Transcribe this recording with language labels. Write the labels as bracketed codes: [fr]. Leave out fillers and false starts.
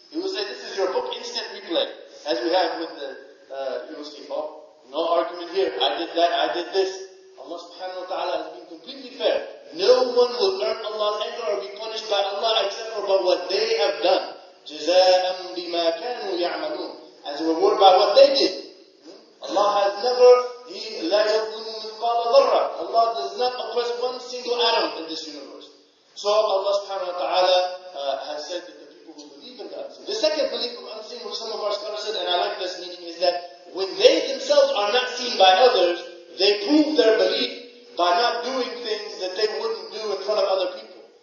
[en] He will say, this is your book, instant replay. As we have with the, you will see, oh, no argument here. I did that, I did this. Allah subhanahu wa ta'ala has been completely fair. No one will earn Allah's anger or be punished by Allah except for what they have done. [ar] جَزَاءً بِمَا كَانُوا يَعْمَلُونَ. [en] As a reward by what they did. Allah has never, [ar] لَا يَظْلِمُ مِثْقَالَ ذَرَّةٍ. [en] Allah does not oppress one single atom in this universe. So Allah subhanahu wa ta'ala has said that the people who believe in the unseen. The second belief of unseen, which some of our scholars said, and I like this meaning, is that when they themselves are not seen by others, they prove their belief by not doing things that they wouldn't do in front of other people.